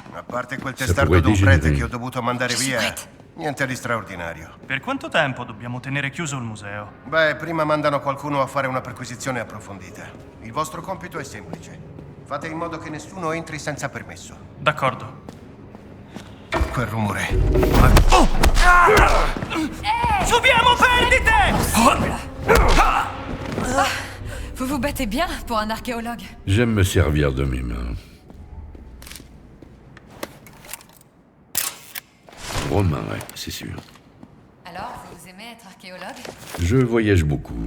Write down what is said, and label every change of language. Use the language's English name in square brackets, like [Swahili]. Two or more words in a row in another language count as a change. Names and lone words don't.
[Italian] A parte quel [French] Ça [Italian] testardo [French] pourrait d'un dégénérer. [Italian] prete che ho dovuto mandare [French] Je suis [Italian] via, [French] prête. [Italian] niente di straordinario. Per quanto tempo dobbiamo tenere chiuso il museo? Beh, prima mandano qualcuno a fare una perquisizione approfondita. Il vostro compito è semplice. Fate in modo che nessuno entri senza permesso. D'accordo. Quel rumore. Subiamo perdite! [French] Vous vous battez bien pour un archéologue. J'aime me servir de mes mains. Romain, ouais, c'est sûr. Alors, vous aimez être archéologue? Je voyage beaucoup.